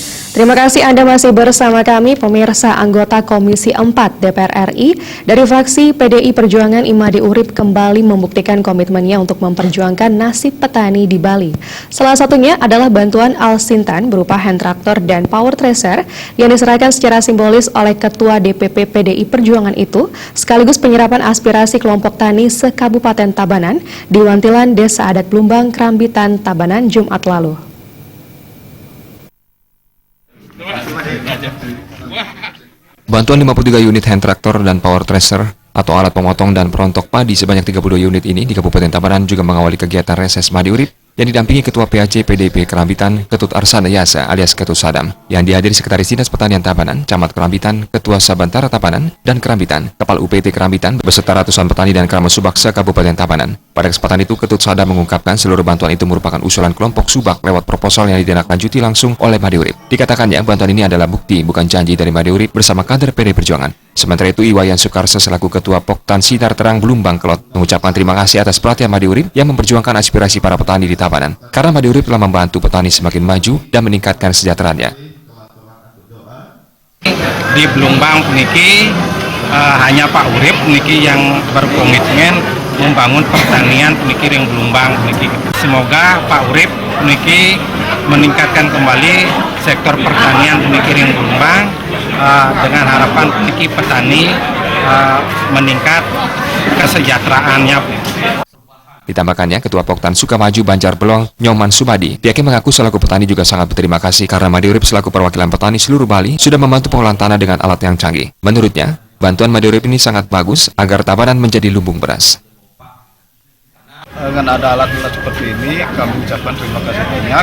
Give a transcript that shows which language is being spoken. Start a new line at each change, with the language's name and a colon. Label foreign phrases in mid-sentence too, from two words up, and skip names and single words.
Indonesian: Terima kasih Anda masih bersama kami, pemirsa. Anggota Komisi 4 DPR RI dari fraksi PDI Perjuangan Imade Urip kembali membuktikan komitmennya untuk memperjuangkan nasib petani di Bali. Salah satunya adalah bantuan Al-Sintan berupa hand traktor dan power thresher yang diserahkan secara simbolis oleh Ketua DPP PDI Perjuangan itu, sekaligus penyerapan aspirasi kelompok tani se-Kabupaten Tabanan di Wantilan, Desa Adat Blumbang, Krambitan, Tabanan, Jumat lalu. Bantuan 53 unit hand traktor dan power thresher atau alat pemotong dan perontok padi sebanyak 32 unit ini di Kabupaten Tabanan juga mengawali kegiatan reses Imade Urip yang didampingi Ketua PAC PDIP Krambitan, Ketut Arsana Yasa alias Ketut Sadam, yang dihadiri Sekretaris Dinas Pertanian Tabanan, Camat Krambitan, Ketua Sabantara Tabanan, dan Krambitan, Kepala UPT Krambitan, beserta ratusan petani dan Krama Subak se-Kabupaten Tabanan. Pada kesempatan itu, Ketut Sadam mengungkapkan seluruh bantuan itu merupakan usulan kelompok Subak lewat proposal yang ditindaklanjuti langsung oleh Imade Urip. Dikatakannya, bantuan ini adalah bukti, bukan janji dari Imade Urip bersama kader PDI Perjuangan. Sementara itu, Iwayan Sukarsa selaku Ketua Poktan Sinar Terang Blumbang Kelot mengucapkan terima kasih atas perhatian Imade Urip yang memperjuangkan aspirasi para petani di Tabanan. Karena Imade Urip telah membantu petani semakin maju dan meningkatkan kesejahteraannya. Di Blumbang puniki hanya Pak Urip puniki yang berkomitmen membangun pertanian
Balinese: puniki ring Blumbang puniki.
Indonesian: Semoga Pak Urip puniki meningkatkan kembali sektor pertanian
Balinese: puniki ring Blumbang
Indonesian: dengan harapan puniki petani meningkat kesejahteraannya. Ditambahkannya, Ketua Poktan Sukamaju Banjar Belong, Nyoman Subadi, pihaknya mengaku selaku petani juga sangat berterima kasih karena Imade Urip selaku perwakilan petani seluruh Bali sudah membantu pengolahan tanah dengan alat yang canggih. Menurutnya, bantuan Imade Urip ini sangat bagus agar Tabanan menjadi lumbung beras. Dengan ada alat-alat seperti ini, kami ucapkan terima kasih banyak.